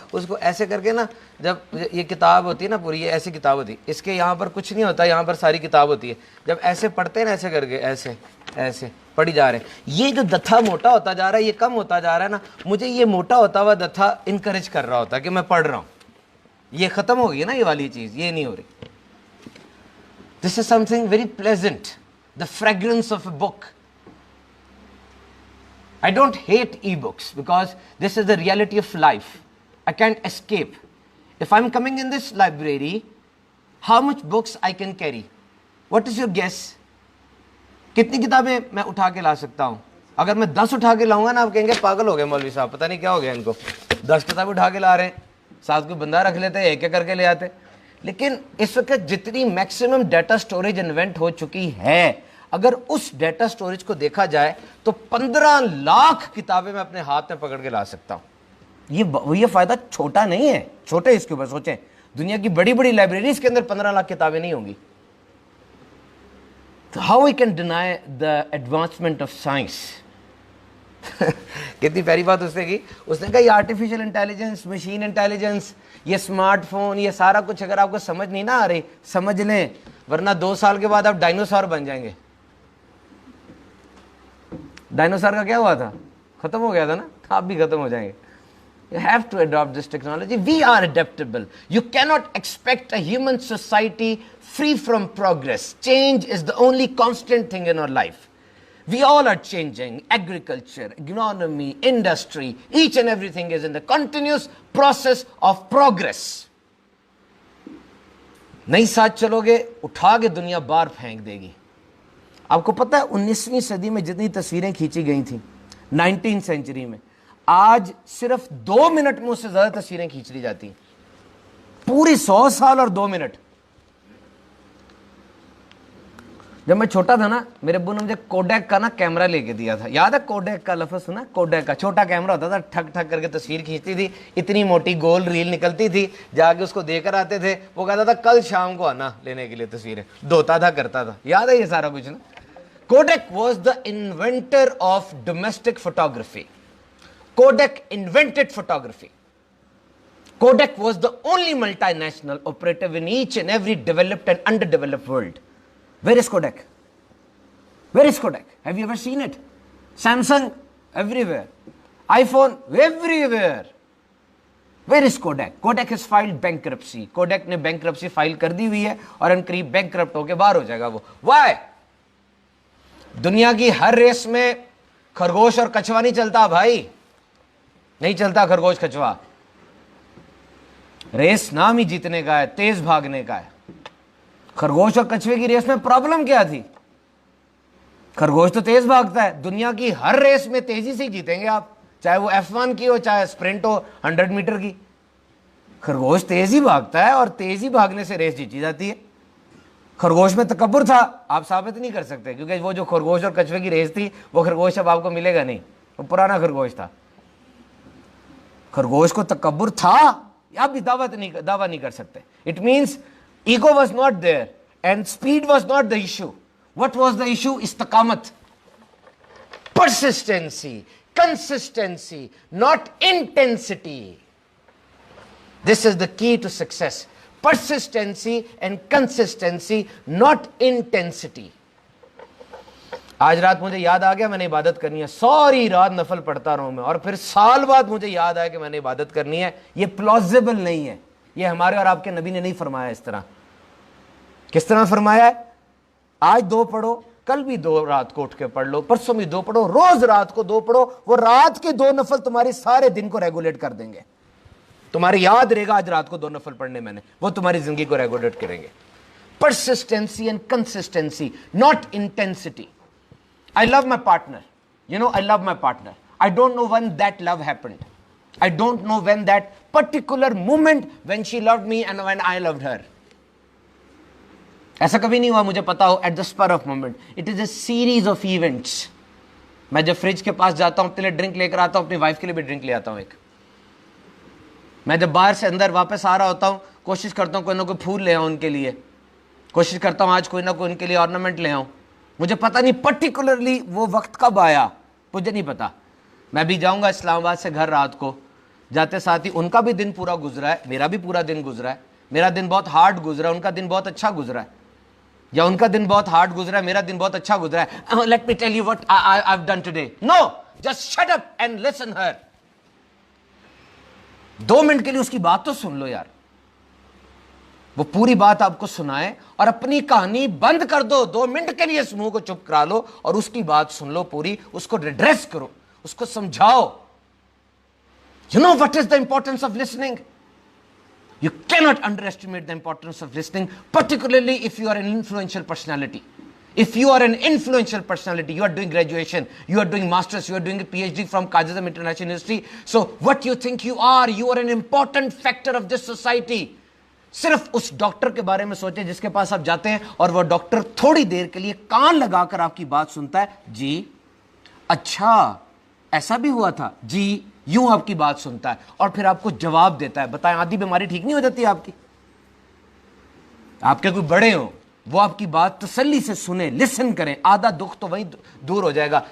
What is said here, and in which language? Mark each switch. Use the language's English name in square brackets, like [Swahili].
[Urdu] اس کو ایسے کر کے نا, جب یہ کتاب ہوتی ہے نا پوری, یہ ایسی کتاب ہوتی ہے, اس کے یہاں پر کچھ نہیں ہوتا, یہاں پر ساری کتاب ہوتی ہے. جب ایسے پڑھتے ہیں نا, ایسے کر کے ایسے ایسے پڑھی جا رہے ہیں, یہ جو دتھا موٹا ہوتا جا رہا ہے, یہ کم ہوتا جا رہا ہے نا, مجھے یہ موٹا ہوتا ہوا دتھا انکریج کر رہا ہوتا ہے کہ میں پڑھ رہا ہوں. یہ ختم ہو گئی نا یہ والی چیز, یہ نہیں ہو رہی. [English] This is something very pleasant, the fragrance of a book. I don't hate e-books because this is the reality of life. I can't escape. If I'm coming in this library, how much books I can carry? What is your guess? [Urdu] کتنی کتابیں میں اٹھا کے لا سکتا ہوں؟ اگر میں 10 اٹھا کے لاؤں گا نا, آپ کہیں گے پاگل ہو گئے مولوی صاحب, پتہ نہیں کیا ہو گیا ان کو, 10 کتابیں اٹھا کے لا رہے ہیں. ساتھ کوئی بندہ رکھ لیتے, ایک کر کے لے آتے. لیکن اس وقت جتنی میکسیمم ڈیٹا سٹوریج انوینٹ ہو چکی ہے, اگر اس ڈیٹا سٹوریج کو دیکھا جائے تو 15 لاکھ کتابیں میں اپنے ہاتھ میں پکڑ کے لا سکتا ہوں. یہ فائدہ چھوٹا نہیں ہے, چھوٹے اس کے اوپر سوچیں. دنیا کی بڑی بڑی لائبریریز کے اندر 15 لاکھ کتابیں نہیں ہوں گی. [English] How we can deny the advancement of science. [Urdu] کتنی پیاری بات اس نے کی. اس نے کہا یہ آرٹیفیشیل انٹیلیجنس, مشین انٹیلیجنس, یہ اسمارٹ فون, یہ سارا کچھ اگر آپ کو سمجھ نہیں نہ آ رہی, سمجھ لیں, ورنہ 2 سال کے بعد آپ ڈائنوسار بن جائیں گے. ڈائنوسار کا کیا ہوا تھا, ختم ہو گیا تھا نا, آپ بھی ختم ہو جائیں گے. [English] You have to adopt this technology. We are adaptable. You cannot expect a human society free from progress. Change is the only constant thing in our life. We all are changing. Agriculture, economy, industry, each and everything is in the continuous process of progress. [Urdu] نہیں ساتھ چلو گے, اٹھا کے دنیا باہر پھینک دے گی. آپ کو پتہ ہے 19ویں صدی میں جتنی تصویریں کھینچی گئی تھیں 19 سینچری میں, آج صرف 2 منٹ میں اس سے زیادہ تصویریں کھینچ لی جاتی ہیں. پوری 100 سال اور 2 منٹ. جب میں چھوٹا تھا نا, میرے ابو نے مجھے کوڈیک کا نا کیمرہ لے کے دیا تھا. یاد ہے کوڈیک کا لفظ سنا؟ کوڈیک کا چھوٹا کیمرہ ہوتا تھا, ٹھک ٹھک کر کے تصویر کھینچتی تھی, اتنی موٹی گول ریل نکلتی تھی, جا کے اس کو دے کر آتے تھے. وہ کہتا تھا کل شام کو آنا لینے کے لیے تصویریں, دھوتا تھا, کرتا تھا. یاد ہے یہ سارا کچھ نا. [English] Kodak was the inventor of domestic photography. Kodak invented photography. Kodak was the only multinational operative in each and every developed and underdeveloped world. Where is Kodak? Where is Kodak? Have you ever seen it? Samsung, everywhere. iPhone, everywhere. Where is Kodak? Kodak has filed bankruptcy. [Urdu] Kodak نے bankruptcy file کر دی ہوئی ہے اور ان قریب bankrupt ہو کے باہر ہو جائے گا وہ. [English] Why? [Urdu] دنیا کی ہر ریس میں خرگوش اور کچھوا نہیں چلتا بھائی, نہیں چلتا خرگوش کچھوا. ریس نام ہی جیتنے کا ہے, تیز بھاگنے کا ہے. خرگوش اور کچھوے کی ریس میں پرابلم کیا تھی؟ خرگوش تو تیز بھاگتا ہے. دنیا کی ہر ریس میں تیزی سے جیتیں گے آپ, چاہے وہ F1 کی ہو, چاہے اسپرنٹ ہو 100 میٹر کی. خرگوش تیزی بھاگتا ہے اور تیزی بھاگنے سے ریس جیتی جاتی ہے. خرگوش میں تکبر تھا, آپ ثابت نہیں کر سکتے, کیونکہ وہ جو خرگوش اور کچھوے کی ریس تھی وہ خرگوش اب آپ کو ملے گا نہیں, وہ پرانا خرگوش تھا. خرگوش کو تکبر تھا, آپ بھی دعویٰ نہیں کر سکتے. [English] It means ego was not there and speed was not the issue. What was the issue? استقامت, persistency, consistency, not intensity. This is the key to success. Persistency and consistency, not intensity. [Urdu] آج رات مجھے یاد آ گیا میں نے عبادت کرنی ہے, ساری رات نفل پڑھتا رہوں میں, اور پھر سال بعد مجھے یاد آیا کہ میں نے عبادت کرنی ہے. یہ پلازیبل نہیں ہے, یہ ہمارے اور آپ کے نبی نے نہیں فرمایا اس طرح. کس طرح فرمایا ہے؟ آج 2 پڑھو, کل بھی 2 رات کو اٹھ کے پڑھ لو, پرسوں بھی 2 پڑھو, روز رات کو 2 پڑھو, وہ رات کے 2 نفل تمہاری سارے دن کو ریگولیٹ کر دیں گے. تمہاری یاد رہے گا آج رات کو 2 نفل پڑھنے میں نے, وہ تمہاری زندگی کو ریگولیٹ کریں گے. [English] Persistency and consistency, not intensity. I love my partner. You know, I love my partner. I don't know when that love happened. I don't know when that particular moment when she loved me and when I loved her. [Urdu] ایسا کبھی نہیں ہوا مجھے پتا ہو [English] at the spur of moment. It is a series of events. [Urdu] میں جب fridge کے پاس جاتا ہوں اپنے لیے ڈرنک لے کر آتا ہوں, اپنی وائف کے لیے بھی ڈرنک لے آتا ہوں ایک. میں جب باہر سے اندر واپس آ رہا ہوتا ہوں کوشش کرتا ہوں کوئی نہ کوئی پھول لے آؤں ان کے لیے, کوشش کرتا ہوں آج کوئی نہ کوئی ان کے لیے آرنامنٹ لے آؤں. مجھے پتہ نہیں پرٹیکولرلی وہ وقت کب آیا, مجھے نہیں پتا. میں بھی جاؤں گا اسلام آباد سے گھر رات کو, جاتے ساتھ ہی ان کا بھی دن پورا گزرا ہے, میرا بھی پورا دن گزرا ہے. میرا دن بہت ہارڈ گزرا ہے, ان کا دن بہت اچھا گزرا ہے, یا ان کا دن بہت ہارڈ گزرا ہے, میرا دن بہت اچھا گزرا ہے. [English] Let me tell you what I have done today. No, just shut up and listen her. [Urdu] 2 minute کے لیے اس کی بات تو سن لو یار. وہ پوری بات آپ کو سنائے اور اپنی کہانی بند کر دو, 2 منٹ کے لیے اس منہ کو چپ کرا لو اور اس کی بات سن لو پوری, اس کو ریڈریس کرو, اس کو سمجھاؤ. [English] You know what is the importance of listening? You cannot underestimate the importance of listening, particularly if you are an influential personality. If you are an influential personality, you are doing graduation, you are doing masters, you are doing a PhD from Qasim International University. So what you think you are an important factor of this society. [Urdu] صرف اس doctor کے بارے میں سوچیں جس کے پاس آپ جاتے ہیں اور وہ ڈاکٹر تھوڑی دیر کے لیے کان لگا کر آپ کی بات سنتا ہے. جی اچھا ایسا بھی ہوا تھا, جی یوں آپ کی بات سنتا ہے اور پھر آپ کو جواب دیتا ہے. بتائیں آدھی بیماری ٹھیک نہیں ہو جاتی آپ کی؟ آپ کے کوئی بڑے ہوں وہ آپ کی بات تسلی سے سنیں, لسن کریں, آدھا دکھ تو وہیں دور ہو جائے گا.